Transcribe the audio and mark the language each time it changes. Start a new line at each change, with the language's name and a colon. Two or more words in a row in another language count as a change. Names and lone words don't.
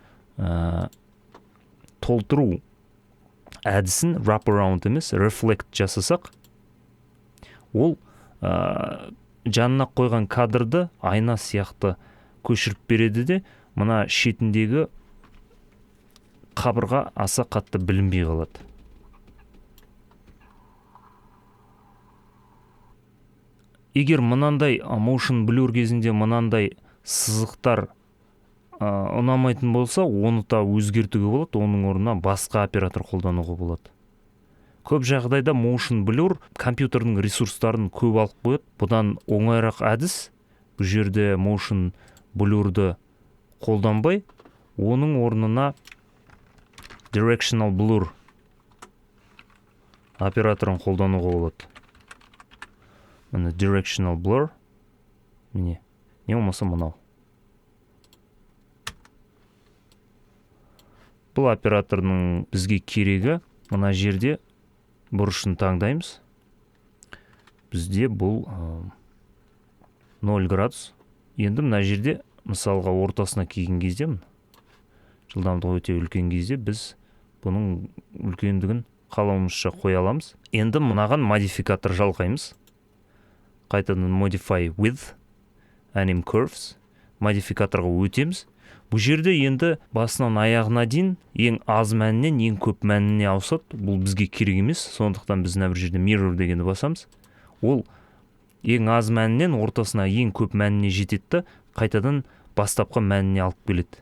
Kazakh: толтыру әдісін wraparound емес, reflect жасасақ, ол жанына қойған кадрды айна сияқты көшіріп береді де, мына шетіндегі қабырға аса қатты білінбей қалады. Егер мынандай
English: motion blur
Kazakh: кезінде мынандай сызықтар ұнамайтын болса, оны да өзгертуге болады, оның орнына басқа оператор қолдануға болады. Көп жағдайда
English: motion blur
Kazakh: компьютердің ресурстарын көп алып қояды. Бұдан оңайырақ әдіс, бұл жерде
English: motion blur'ды
Kazakh: қолданбай, оның орнына
English: directional blur
Kazakh: операторын қолдануға болады. Міне
English: directional blur,
Kazakh: міне, не болмаса мынау. Бұл операторның бізге керегі, мына жерде бұрышын таңдаймыз. Бізде бұл 0 градус. Енді мына жерде, мысалға ортасына келген кезде, жылдамдығы өте үлкен кезде, біз бұның үлкендігін қалауымызша қоя аламыз. Енді мынаған модификатор жалғаймыз. Қайтадан
English: modify with anim curves
Kazakh: модификаторға өтеміз. Бұл жерде енді басынан аяғына дейін ең аз мәнінен ең көп мәніне ауысады. Бұл бізге керек емес, сондықтан біз бір жерде mirror дегенді басамыз. Ол ең аз мәнінен ортасына ең көп мәніне жетеді, қайтадан бастапқы мәніне алып келеді.